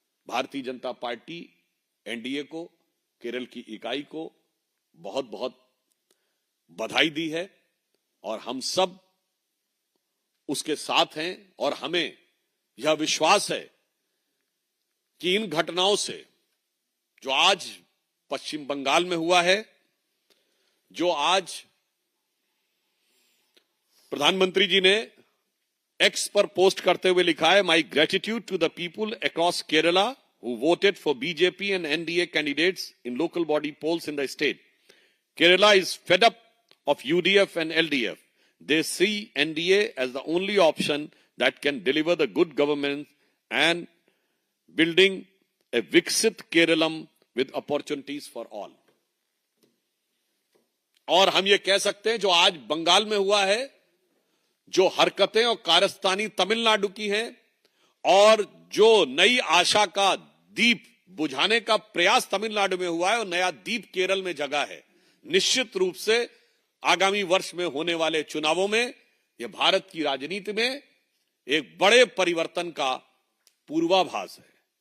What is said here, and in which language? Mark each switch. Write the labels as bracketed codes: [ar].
[hi] Bharatiya Janata party NDA को, केरल की इकाई को बहुत बहुत बधाई दी है और हम सब उसके साथ हैं और हमें यह विश्वास है कि इन घटनाओं से जो आज पश्चिम बंगाल में हुआ है, जो आज प्रधानमंत्री जी ने एक्स पर पोस्ट करते हुए लिखा है, [en] My gratitude to the people across Kerala who voted for BJP and NDA candidates in local body polls in the state. Kerala is fed up of UDF and LDF. They see NDA as the only option that can deliver the good government and building a Viksit Keralam with opportunities for all. [hi] और हम ये कह सकते हैं जो आज बंगाल में हुआ है, जो हरकतें और कारस्तानी तमिलनाडु की हैं और जो नई आशा का दीप बुझाने का प्रयास तमिलनाडु में हुआ है और नया दीप केरल में जगा है, निश्चित रूप से आगामी वर्ष में होने वाले चुनावों में यह भारत की राजनीति में एक बड़े परिवर्तन का पूर्वाभास है.